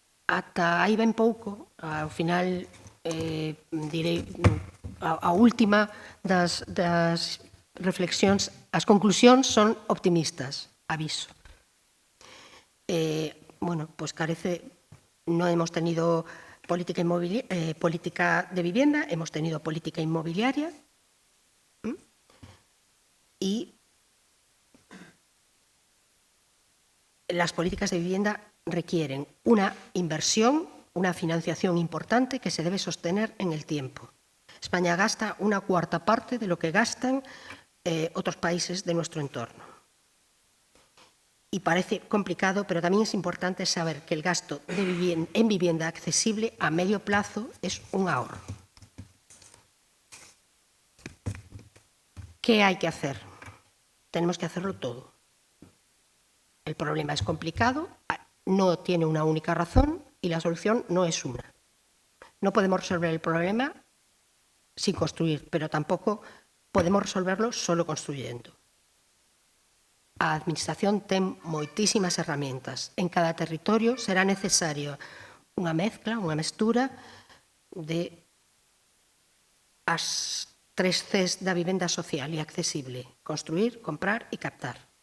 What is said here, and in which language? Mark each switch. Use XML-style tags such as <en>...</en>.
<gl>Ata aí ben pouco, ao final, direi, a última das reflexións, as conclusións son optimistas, aviso.</gl> <es>Bueno, pois carece, non hemos tenido política de vivienda, hemos tenido política inmobiliaria y las políticas de vivienda requieren una inversión, una financiación importante que se debe sostener en el tiempo. España gasta una cuarta parte de lo que gastan otros países de nuestro entorno. Y parece complicado, pero también es importante saber que el gasto en vivienda accesible a medio plazo es un ahorro. ¿Qué hay que hacer? Tenemos que hacerlo todo. El problema es complicado, no tiene una única razón y la solución no es una. No podemos resolver el problema sin construir, pero tampoco podemos resolverlo solo construyendo.</es> <gl>A Administración ten moitísimas herramientas. En cada territorio será necesario unha mezcla, unha mestura de as 3 Cs da vivenda social e accesible: construir, comprar e captar.</gl>